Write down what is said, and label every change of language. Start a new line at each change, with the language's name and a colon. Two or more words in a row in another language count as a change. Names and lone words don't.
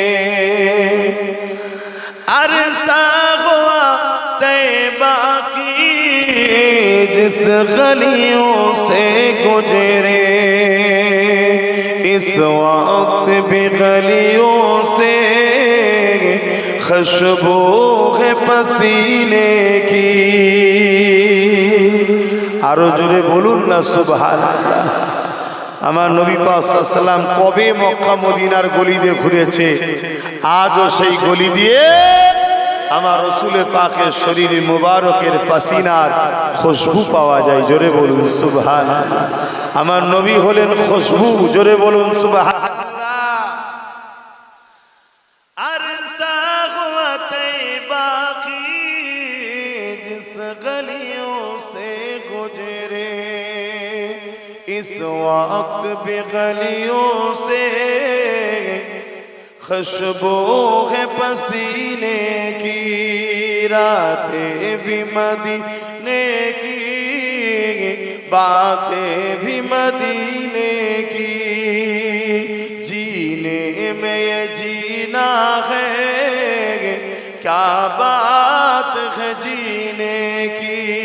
Urdu: عرصہ ہوا طیبہ کی جس گلیوں سے گزرے، اس وقت بھی گلیوں سے خوشبو ہے پسینے کی۔
Bangla: আরো জোরে বলুন না সুবহানাল্লাহ। আমার নবী পাক
Arabic: صلى الله عليه وسلم
Bangla: কবে মক্কা মদিনার গলি দিয়ে ঘুরেছে, আজও সেই গলি দিয়ে আমার রাসূলের পাকের শরীর মুবারকের পাসিনার খুশবু পাওয়া যায়। জোরে বলুন সুবহানাল্লাহ। আমার নবী হলেন খুশবু, জোরে বলুন সুবহানাল্লাহ।
Urdu: عرصہ ہوا طیبہ کی جس گلیوں سے گزرے، اس وقت بھی گلیوں سے خوشبو ہے پسینے کی. راتیں بھی مدینے کی باتیں بھی مدینے کی، جینے میں یہ جینا ہے کیا بات ہے جینے کی.